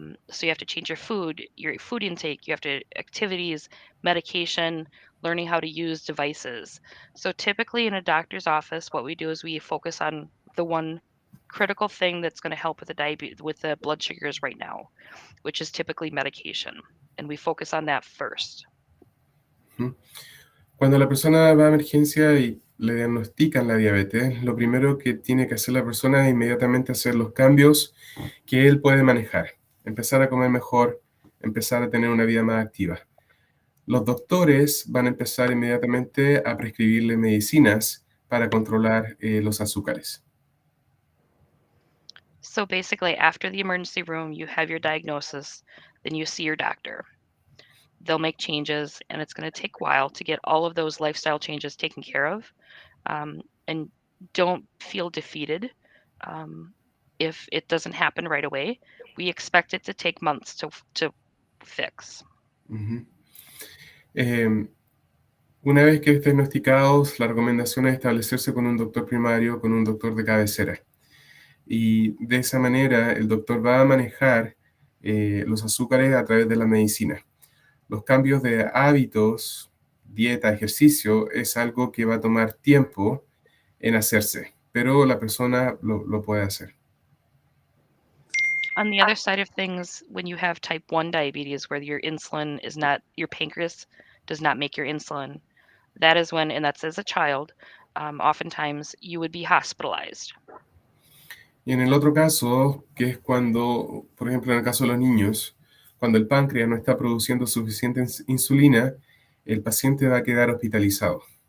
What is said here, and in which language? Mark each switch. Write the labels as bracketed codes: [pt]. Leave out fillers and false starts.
[en] So you have to change your food intake, you have to activities, medication, learning how to use devices. So typically in a doctor's office, what we do is we focus on the one critical thing that's going to help with the blood sugars right now, which is typically medication, and we focus on that first. [es] Cuando la persona va a emergencia y le diagnostican la diabetes, lo primero que tiene que hacer la persona es inmediatamente hacer los cambios que él puede manejar. Empezar a comer mejor, empezar a tener una vida más activa. Los doctores van a empezar inmediatamente a prescribirle medicinas para controlar los azúcares. [en] So basically, after the emergency room, you have your diagnosis, then you see your doctor. They'll make changes, and it's going to take a while to get all of those lifestyle changes taken care of. And don't feel defeated if it doesn't happen right away. We expect it to take months to fix. Uh-huh. [es] Una vez que estén diagnosticados, la recomendación es establecerse con un doctor primario, con un doctor de cabecera. Y de esa manera el doctor va a manejar los azúcares a través de la medicina. Los cambios de hábitos, dieta, ejercicio, es algo que va a tomar tiempo en hacerse, pero la persona lo puede hacer. [en] On the other side of things, when you have type 1 diabetes, where your pancreas does not make your insulin, that is when, and that's as a child, oftentimes you would be hospitalized. [es] Y en el otro caso, que es cuando, por ejemplo, en el caso de los niños, cuando el páncreas no está produciendo suficiente insulina, el paciente va a quedar hospitalizado.